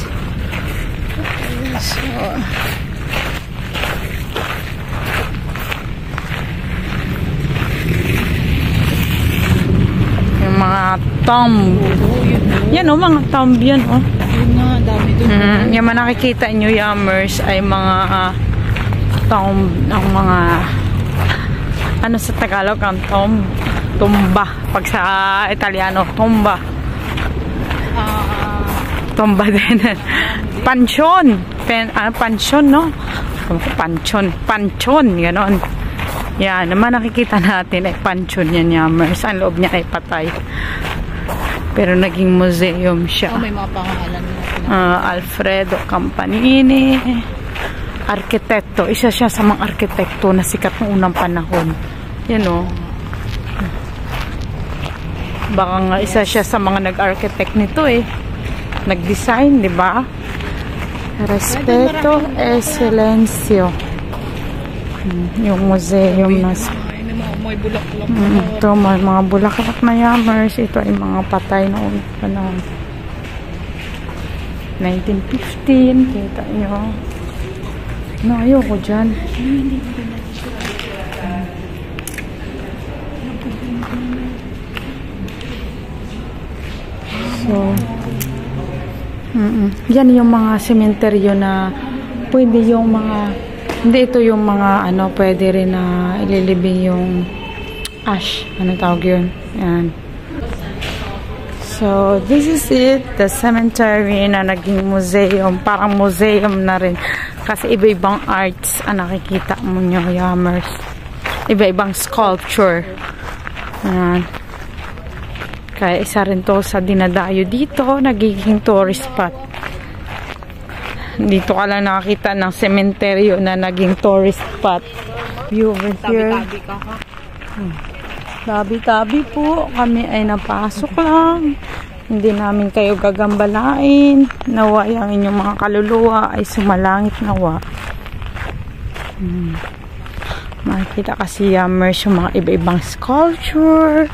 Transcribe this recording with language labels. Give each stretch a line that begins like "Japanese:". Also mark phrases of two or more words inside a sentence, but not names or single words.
Filipino: So, yung mga tomb. Yan o, mga tomb yan o. Yung mga nakikita nyo, Yummers, ay mga tomb ng mga ano sa Tagalog ang tomb. Tumba. Pag sa Italiano, tomba. Tomba din. Pansyon. Pansyon, no? Pansyon. Pansyon, gano'n. Yan, naman nakikita natin ay pansyon yan, Yummers. Ang loob niya ay patay. Pero naging museum siya. May mga pangalan Alfredo Campanini. Arkitekto. Isa siya sa mga arkitekto na sikat noong unang panahon. Yan o. Baka nga isa siya sa mga nag-architect nito eh. Nag-design, di ba?
Italian: Respeto e silenzio.
Filipino: Yung museum na may bulaklak. Ito, may mga bulaklak na, Yummers. Ito ay mga patay na unang panahon. 1915. Kita nyo. No, ayoko dyan. So, yan yung mga sementeryo na pwede yung mga, hindi ito yung mga ano, pwede rin na ililibing yung ash. Ano tawag yun? Yan.
English: So, this is it. The cemetery
Filipino: na naging museum. Parang museum na rin. Kasi iba-ibang arts ang nakikita mo nyo, Yummers. Iba-ibang sculpture. Ayan. Kaya isa rin to sa dinadayo dito. Nagiging
English: tourist spot.
Filipino: Dito ka lang nakakita ng sementeryo na naging
English: tourist spot. View over here.
Filipino: Tabi-tabi ka ha? Tabi-tabi po. Kami ay napasok lang. Hindi namin kayo gagambalain. Nawa ang inyong mga kaluluwa ay sumalangit nawa. Makikita kasi, Yummers, yung mga iba-ibang sculpture.